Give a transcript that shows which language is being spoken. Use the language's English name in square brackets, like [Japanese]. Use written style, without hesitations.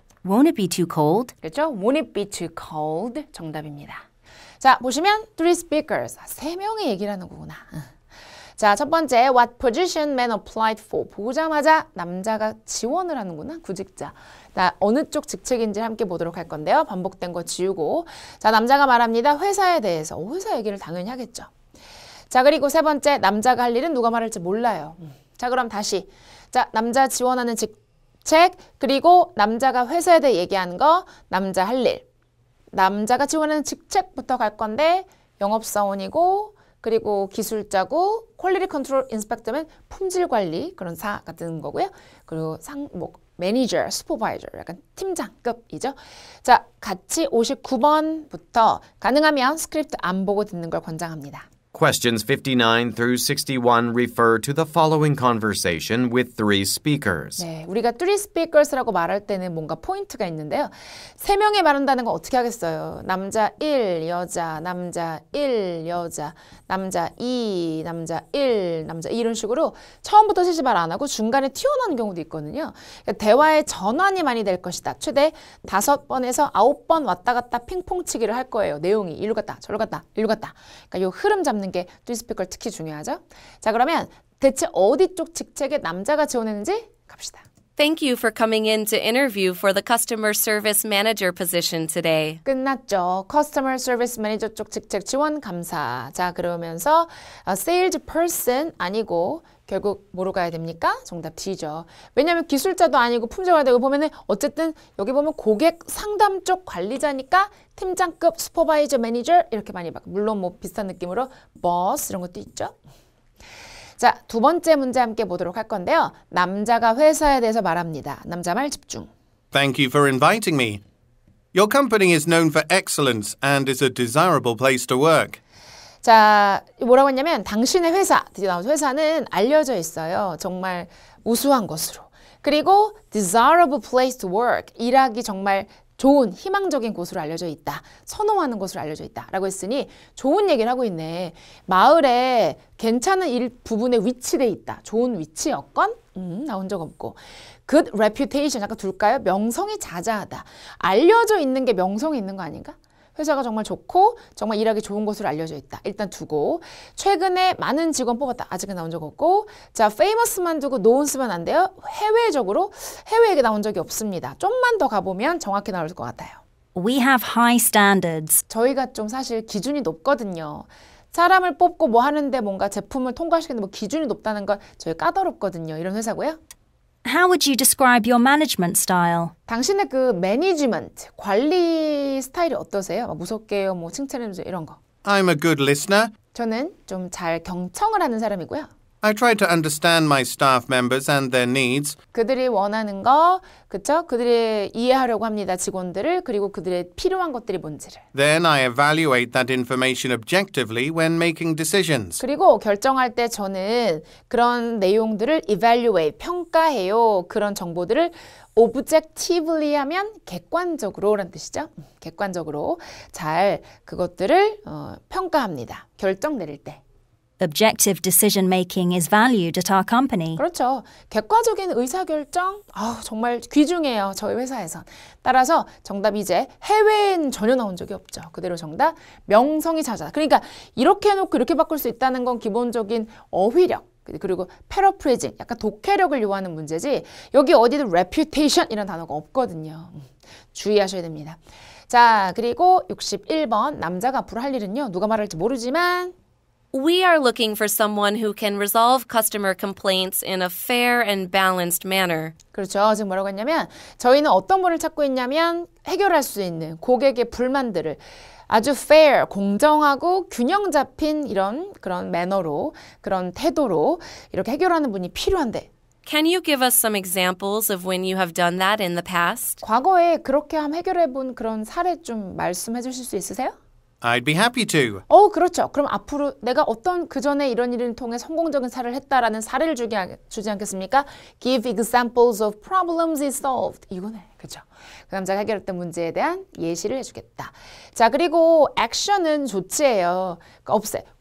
[English] Won't it be too cold? [Korean] 그렇죠? [English] Won't it be too cold? [Korean] 정답입니다. 자, 보시면 [English] three speakers. [Korean] 세 명의 얘기를 하는 거구나. 자, 첫 번째 [English] What position man applied for? [Korean] 보자마자 남자가 지원을 하는구나. 구직자. 자, 어느 쪽 직책인지 함께 보도록 할 건데요. 반복된 거 지우고. 자, 남자가 말합니다. 회사에 대해서. 회사 얘기를 당연히 하겠죠. 자, 그리고 세 번째 남자가 할 일은 누가 말할지 몰라요. 자, 그럼 다시. 자, 남자 지원하는 직책, 그리고 남자가 회사에 대해 얘기하는 거, 남자 할 일. 남자가 지원하는 직책부터 갈 건데 영업사원이고, 그리고 기술자고, 퀄리티 컨트롤 인스펙터면 품질 관리 그런 사 같은 거고요. 그리고 매니저, 슈퍼바이저, 약간 팀장급이죠. 자, 같이 59번부터 가능하면 스크립트 안 보고 듣는 걸 권장합니다. [English] Questions 59 through 61 refer to the following conversation with three speakers. [Korean] 네, 우리가 [English] three speakers [Korean] 라고 말할 때는 뭔가 포인트가 있는데요. 세 명이 말한다는 건 어떻게 하겠어요? 남자 1, 여자, 남자 1, 여자, 남자 2, 남자 1, 남자 2 이런 식으로 처음부터 셋이 말 안 하고 중간에 튀어나오는 경우도 있거든요. 그러니까 대화의 전환이 많이 될 것이다. 최대 5번에서 9번 왔다 갔다 핑퐁치기를 할 거예요. 내용이 이리로 갔다 저리로 갔다 이리로 갔다. 그러니까 요 흐름 잡는 게 [English] three speaker [Korean] 특히 중요하죠. 자, 그러면 대체 어디 쪽 직책에 남자가 지원했는지 갑시다. [English] Thank you for coming in to interview for the customer service manager position today. [Korean] 끝났죠. Customer Service Manager 쪽 직책 지원 감사. 자, 그러면서 Sales Person 아니고 결국 뭐로 가야 됩니까? 정답 D죠. 왜냐하면 기술자도 아니고 품질관리도 되고 보면은 어쨌든 여기 보면 고객 상담 쪽 관리자니까 팀장급 슈퍼바이저 매니저 이렇게 많이 막 물론 뭐 비슷한 느낌으로 boss 이런 것도 있죠. 자, 두 번째 문제 함께 보도록 할 건데요. 남자가 회사에 대해서 말합니다. 남자 말 집중. [English] Thank you for inviting me. Your company is known for excellence and is a desirable place to work. [Korean] 자, 뭐라고 했냐면 당신의 회사, 드디어 나온 회사는 알려져 있어요. 정말 우수한 곳으로. 그리고 [English] desirable place to work, [Korean] 일하기 정말 좋은 희망적인 곳으로 알려져 있다. 선호하는 곳으로 알려져 있다. 라고 했으니 좋은 얘기를 하고 있네. 마을에 괜찮은 부분에 위치돼 있다. 좋은 위치 여건? 나온 적 없고. [English] Good reputation, [Korean] 약간 둘까요? 명성이 자자하다. 알려져 있는 게 명성이 있는 거 아닌가? 회사가 정말 좋고 정말 일하기 좋은 곳으로 알려져 있다. 일단 두고 최근에 많은 직원 뽑았다. 아직은 나온 적 없고 자, famous만 두고 known 쓰면 안 돼요. 해외적으로 해외 얘기 나온 적이 없습니다. 좀만 더 가보면 정확히 나올 것 같아요. [English] We have high standards. [Korean] 저희가 좀 사실 기준이 높거든요. 사람을 뽑고 뭐 하는데 뭔가 제품을 통과시키는데 뭐 기준이 높다는 건 저희 까다롭거든요. 이런 회사고요. [English] How would you describe your management style? [Korean] 당신의 그 매니지먼트, 관리 스타일이 어떠세요? 무섭게요, 뭐 칭찬해주세요 이런 거. [English] I'm a good listener. [Korean] 저는 좀 잘 경청을 하는 사람이고요. [English] I try to understand my staff members and their needs. [Korean] 그들이 원하는 거, 그쵸? 그들이 이해하려고 합니다. 직원들을. 그리고 그들의 필요한 것들이 뭔지를. [English] Then I evaluate that information objectively when making decisions. [Korean] 그리고 결정할 때 저는 그런 내용들을 evaluate, 평가해요. 그런 정보들을 objectively 하면 객관적으로라는 뜻이죠. 객관적으로 잘 그것들을 평가합니다. 결정 내릴 때. [English] Objective decision making is valued at our company. [Korean] 그렇죠. 객관적인 의사결정 정말 귀중해요. 저희 회사에선. 따라서 정답 이제 해외엔 전혀 나온 적이 없죠. 그대로 정답 명성이 찾아. 그러니까 이렇게 해놓고 이렇게 바꿀 수 있다는 건 기본적인 어휘력 그리고 paraphrasing 약간 독해력을 요하는 문제지 여기 어디든 reputation 이런 단어가 없거든요. 주의하셔야 됩니다. 자 그리고 61번 남자가 앞으로 할 일은요. 누가 말할지 모르지만 [English] We are looking for someone who can resolve customer complaints in a fair and balanced manner. [Korean] 그렇죠. 지금 뭐라고 했냐면 저희는 어떤 분을 찾고 있냐면 해결할 수 있는 고객의 불만들을 아주 fair, 공정하고 균형 잡힌 그런 매너로 그런 태도로 이렇게 해결하는 분이 필요한데 [English] Can you give us some examples of when you have done that in the past? [Korean] 과거에 그렇게 해결해 본 그런 사례 좀 말씀해 주실 수 있으세요? [English] I'd be happy to. [Korean] 그렇죠. 그럼 앞으로 내가 어떤 그전에 이런 일을 통해 성공적인 사례를 했다라는 사례를 주지 않겠습니까? [English] Give examples of problems solved. [Korean] 이거네. 그렇죠. 그 남자가 해결했던 문제에 대한 예시를 해주겠다. 자, 그리고 액션은 조치예요. 그러니까 없애.